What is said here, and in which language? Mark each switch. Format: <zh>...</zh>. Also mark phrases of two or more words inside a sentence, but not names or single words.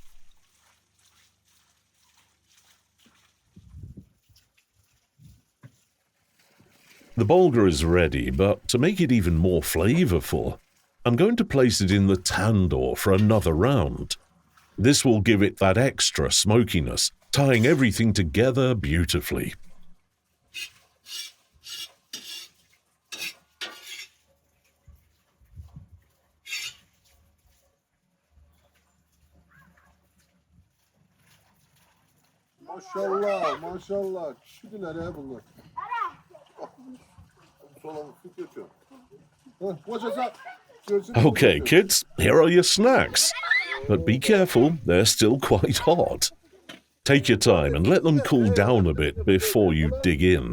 <en>The bulgur is ready, but to make it even more flavorful, I'm going to place it in the tandoor for another round. This will give it that extra smokiness, tying everything together beautifully.</en> <tr>Maşallah, maşallah. Kişiler ya bunlar.</tr> <en>Okay, kids, here are your snacks. But be careful, they're still quite hot. Take your time and let them cool down a bit before you dig in.</en>